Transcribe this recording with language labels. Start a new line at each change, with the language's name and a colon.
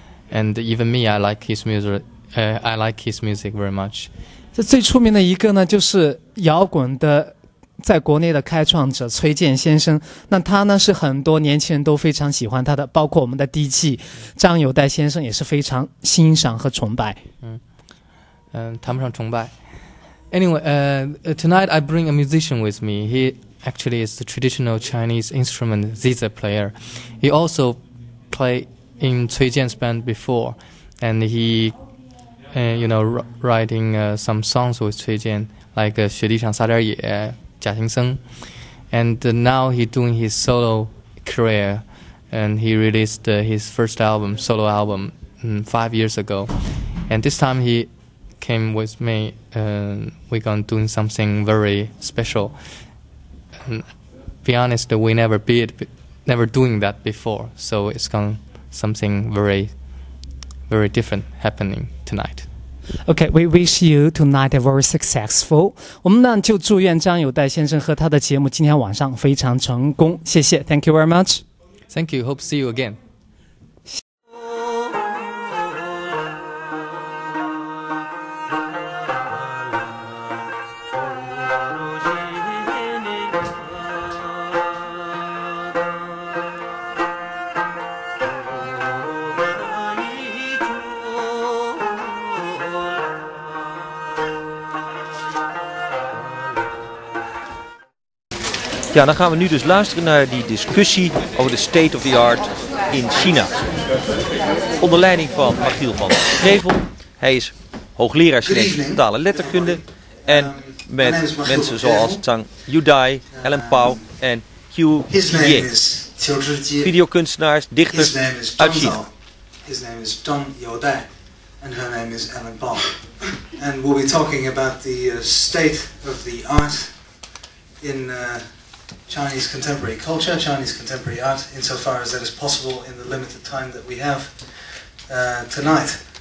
English: And even me, I like his music. I like his music very much.
Chinese: 这最出名的一个呢，就是摇滚的在国内的开创者崔健先生。那他呢是很多年轻人都非常喜欢他的，包括我们的第7张友代先生也是非常欣赏和崇拜。谈不上崇拜。
English: Anyway, tonight I bring a musician with me. He actually is the traditional Chinese instrument zhijier player. He also played in Cui Jian's band before, and he, writing some songs with Cui Jian, like 雪地上撒点野、假行僧, and now he's doing his solo career, and he released his first album, solo album, 5 years ago, and this time he came with me, and we're gonna doing something very special. And be honest, we never doing that before, so it's gonna something very, very different happening tonight. Okay, we wish you tonight a very successful.
Chinese: 我们呢就祝愿张友代先生和他的节目今天晚上非常成功。谢谢
English: ，Thank you very much. Thank you. Hope to see you again.
Dutch: Ja, dan gaan we nu dus luisteren naar die discussie over de state of the art in China. Onder leiding van Michiel van Crevel. Hij is hoogleraar Chinese totale letterkunde. En met mensen zoals Zhang Yudai, Helen Pao en Hu Zhijier. Videokunstenaars, dichters uit China.
English: His name is Zhang Yudai and her name is Helen Pao. And we'll be talking about the state of the art in Chinese contemporary culture, Chinese contemporary art, insofar as that is possible in the limited time that we have tonight.